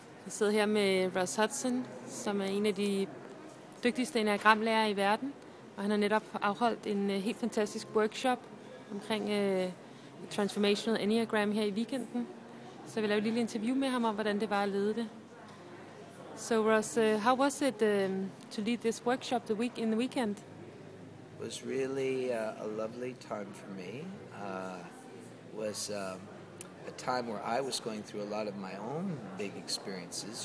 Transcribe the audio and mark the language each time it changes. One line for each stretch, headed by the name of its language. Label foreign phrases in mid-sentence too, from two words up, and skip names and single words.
Danish: Jeg sidder her med Russ Hudson, som er en af de dygtigste Enneagram-lærere i verden. Og han har netop afholdt en helt fantastisk workshop omkring Transformational Enneagram her i weekenden. Så jeg vil lave et lille interview med ham om, hvordan det var at lede det.
English: So Russ, how was it to lead this workshop in the weekend? It was really a lovely time for me. Was a time where I was going through a lot of my own big experiences.